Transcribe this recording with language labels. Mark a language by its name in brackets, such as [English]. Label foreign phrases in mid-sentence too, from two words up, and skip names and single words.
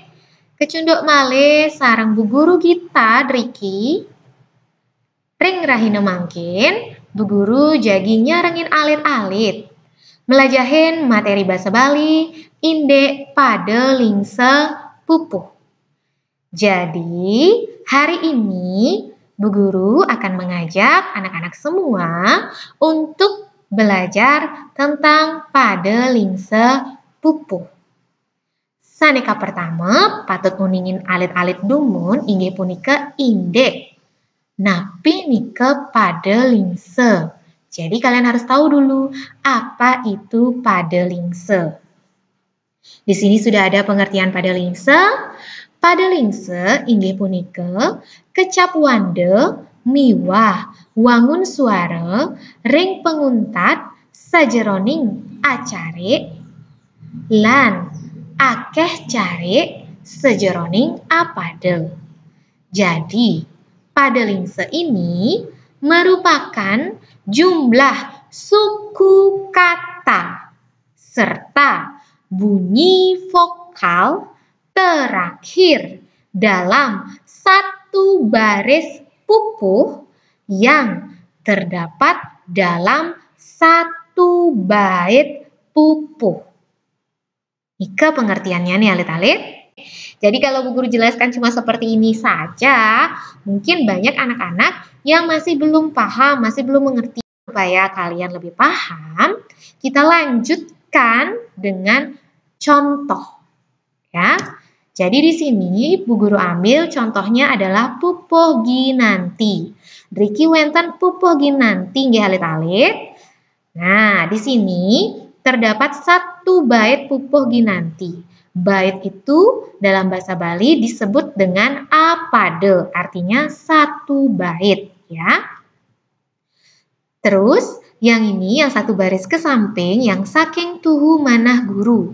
[Balinese] Kecunduk malih sareng Bu Guru kita driki. Ring rahina mangkin, Bu Guru jagi nyarengin alit-alit. Melajahin materi basa Bali indek pada lingse pupuh. [Indonesian] Jadi, hari ini Bu Guru akan mengajak anak-anak semua untuk belajar tentang pada lingse pupuh. [Balinese] Saneka pertama patut uningin alit-alit dumun inggih punika indek. Napi nike pada lingse. [Indonesian] Jadi kalian harus tahu dulu apa itu pada lingse. Di sini sudah ada pengertian pada lingse. [Balinese] Pada lingse inggih punika kecap wande miwah wangun suara ring penguntat sajeroning acare lan akeh care sejeroning apade. [Indonesian] Jadi pada lingse ini merupakan jumlah suku kata serta bunyi vokal terakhir dalam satu baris pupuh yang terdapat dalam satu bait pupuh. [Balinese] Ika [Indonesian] pengertiannya nih [Balinese] alit-alit. [Indonesian] Jadi kalau Bu Guru jelaskan cuma seperti ini saja, mungkin banyak anak-anak yang masih belum paham, masih belum mengerti. Supaya kalian lebih paham, kita lanjutkan dengan contoh. Ya. Jadi di sini Bu Guru ambil contohnya adalah pupuh ginanti. [Balinese] Driki wenten pupuh ginanti nggih alit-alit. [Indonesian] Nah, di sini terdapat satu bait pupuh ginanti. Bait itu dalam bahasa Bali disebut dengan apade, artinya satu bait, ya. Terus yang ini yang satu baris ke samping yang [Balinese] saking tuhu manah guru.